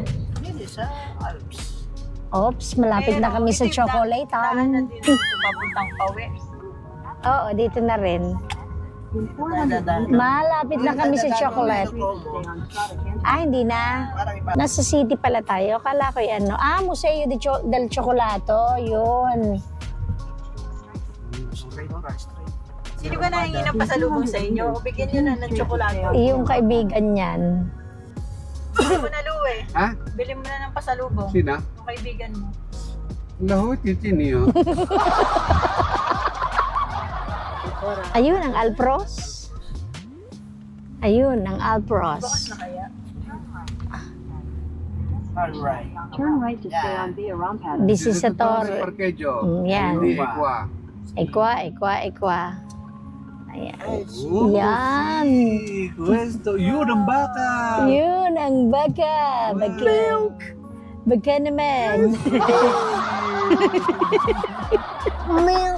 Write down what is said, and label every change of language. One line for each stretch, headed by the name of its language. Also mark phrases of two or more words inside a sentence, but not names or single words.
Filipino: Hindi, sa Alps. Ops, malapit na kami sa chocolate. Daan na din ito papuntang Pawe. Oo, dito na rin.
English: In 400 meters,
Filipino: Malapit na kami sa chocolate.
English: stay on Strada Canton.
Filipino: Ah, hindi na. Parang iba. Nasa city pala tayo. Kala ko yan, no? Ah, Museo del Chocolato. Yun. Sino ba nahingi ng pasalubong sa inyo? O bigyan nyo na ng tsokolate. Yung kaibigan niyan. Bili mo na, Lu, eh. Ha? Bili mo na ng pasalubong. Sina? Yung kaibigan mo. Lahot, yun yun. Ayun, ang Alpros. Ayun, ang Alpros. Bukas na kaya? Alright.
English: Turn right to stay on Via Rampado. This is a Torre. Parquejo.
Filipino: Yan. Hindi, Equa. Equa. Ayan. Yan. Questo. Yun ang baka. Yun, ang baka. Baka naman. Milk.